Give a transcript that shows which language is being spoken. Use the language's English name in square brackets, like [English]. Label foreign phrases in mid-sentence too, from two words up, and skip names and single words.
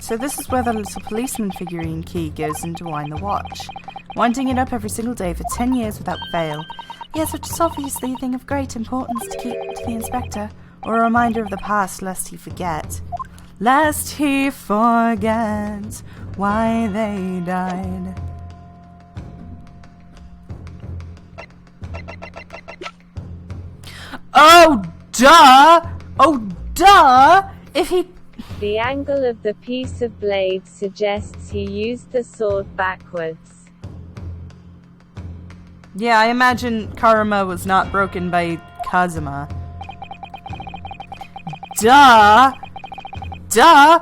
[English] So this is where the little policeman figurine key goes in to wind the watch. Winding it up every single day for 10 years without fail. Yes, which is obviously a thing of great importance to keep to the inspector, or a reminder of the past lest he forget. Lest he forget why they died. Oh, duh! Oh, duh! If he... The angle of the piece of blade suggests he used the sword backwards. Yeah, I imagine Karma was not broken by Kazuma. Duh! Duh!